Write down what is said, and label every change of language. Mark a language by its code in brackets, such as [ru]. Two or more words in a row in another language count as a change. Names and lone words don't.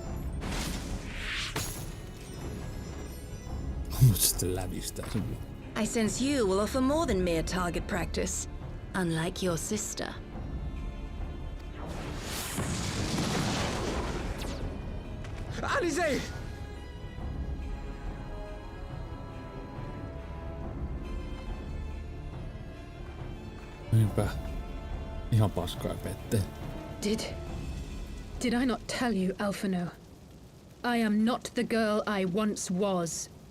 [fi] Mut sitten lävistää sen. [en] I sense you will offer more than mere target practice, unlike your sister. Alize! [fi] Niinpä. Ihan paskaa pette. [en] Did I not tell you, Alphino? I am not the girl I once was.